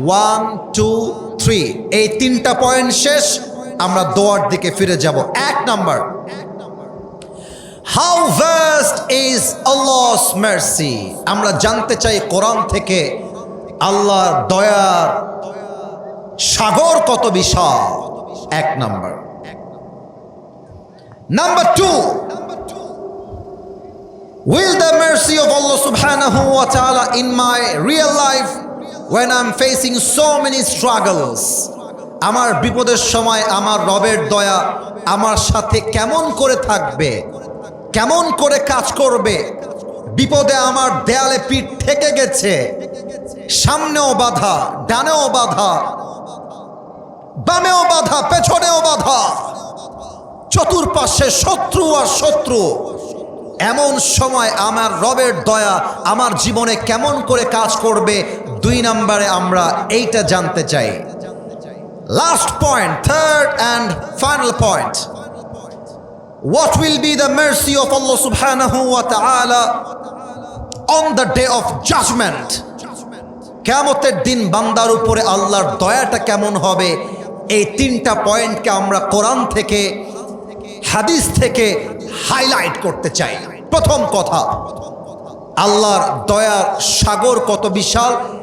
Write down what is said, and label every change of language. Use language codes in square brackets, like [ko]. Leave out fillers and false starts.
[bn] 1, 2, 3। এই 3টা পয়েন্ট শেষ, আমরা দোয়ার দিকে ফিরে যাব। [en] 1 number, how vast is Allah's mercy. [bn] আমরা জানতে চাই কোরআন থেকে আল্লাহর দয়ার সাগর কত বিশাল। 1 number. [en] number 2, will the mercy of Allah subhanahu wa ta'ala in my real life when I'm facing so many struggles, [bn] আমার বিপদের সময় আমার রবের দয়া আমার সাথে কেমন করে থাকবে, কেমন করে কাজ করবে? বিপদে আমার দেয়ালে পিঠ ঠেকে গেছে, সামনেও বাধা, ডানেও বাধা, বামেও বাধা, পেছনেও বাধা, চতুর্পাশে শত্রু আর শত্রু। এমন সময় আমার রবের দয়া আমার জীবনে কেমন করে কাজ করবে? 2 নম্বরে আমরা এইটা জানতে চাই। [en] Last point, third and final point, what will be the mercy of Allah subhanahu wa ta'ala on the day of judgment? [bn] কিয়ামতের দিন বান্দার উপরে আল্লাহর দয়াটা কেমন হবে? এই 3টা পয়েন্টকে আমরা কোরআন থেকে, হাদিস থেকে হাইলাইট করতে চাই। প্রথম কথা, আল্লাহর দয়ার সাগর কত বিশাল।